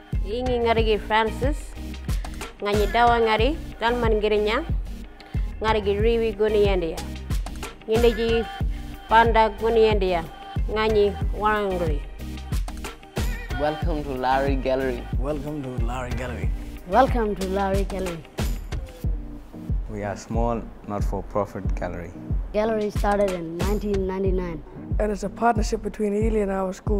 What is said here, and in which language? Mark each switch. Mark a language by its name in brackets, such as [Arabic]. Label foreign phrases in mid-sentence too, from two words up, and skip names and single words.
[Gooniyandi] Ingi ngari Francis, ngani dawa ngari, dalman girinya, ngari riwi guni yandia. Yiniji panda guni yandia, ngani wangri. [English] Welcome to Laarri Gallery. Welcome to Laarri Gallery. Welcome to Laarri Gallery. We are a small, not-for-profit gallery. Gallery started in 1999. And it's a partnership between Ely and our school.